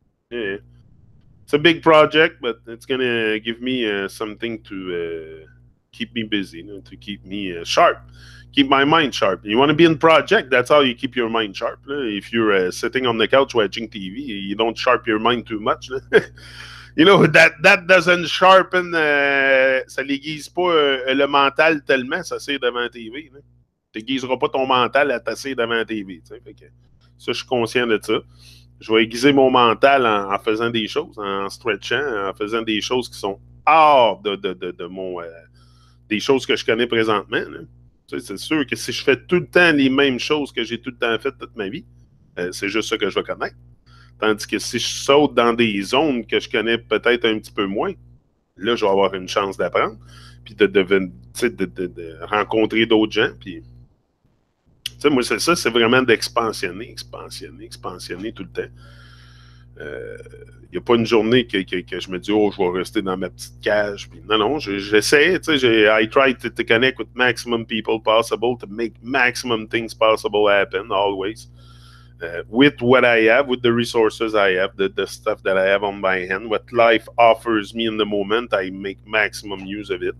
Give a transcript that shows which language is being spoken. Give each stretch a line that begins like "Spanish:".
English: It's a big project, but it's gonna give me something to keep me busy, to keep me sharp, keep my mind sharp. You want to be in project, that's how you keep your mind sharp. If you're sitting on the couch watching TV, you don't sharp your mind too much. You know, that doesn't sharpen,
French: ça l'aiguise pas le mental tellement, ça c'est devant la TV. Tu n'aiguiseras pas ton mental à tasser devant la TV. Fait que, ça, je suis conscient de ça. Je vais aiguiser mon mental en faisant des choses, en stretchant, en faisant des choses qui sont hors de mon... des choses que je connais présentement. C'est sûr que si je fais tout le temps les mêmes choses que j'ai tout le temps faites toute ma vie, c'est juste ça que je vais connaître. Tandis que si je saute dans des zones que je connais peut-être un petit peu moins, là, je vais avoir une chance d'apprendre, puis de rencontrer d'autres gens. Puis, moi, c'est ça, c'est vraiment d'expansionner, expansionner tout le temps. Il n'y a pas une journée que je me dis, oh, je vais rester dans ma petite cage. Puis, non, j'essaie.
English: I try to connect with maximum people possible to make maximum things possible happen always. With what I have, with the resources I have, the stuff that I have on my hand, what life offers me in the moment, I make maximum use of it.